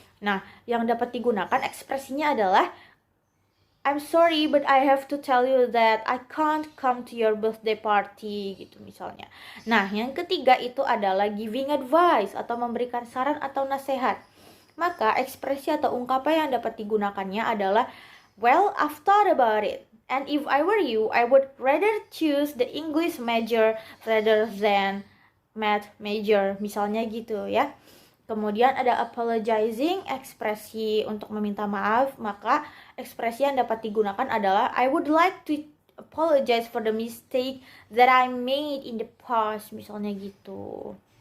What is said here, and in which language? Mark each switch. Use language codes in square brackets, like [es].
[id] Nah, yang dapat digunakan ekspresinya adalah [en] I'm sorry but I have to tell you that I can't come to your birthday party [id] gitu misalnya. Nah, yang ketiga itu adalah giving advice atau memberikan saran atau nasihat. Maka ekspresi atau ungkapan yang dapat digunakannya adalah [en] well, I've thought about it. And if I were you, I would rather choose the English major rather than math major. [id] Misalnya gitu ya. Kemudian ada apologizing, ekspresi untuk meminta maaf. Maka ekspresi yang dapat digunakan adalah [en] I would like to apologize for the mistake that I made in the past. [id] Misalnya gitu.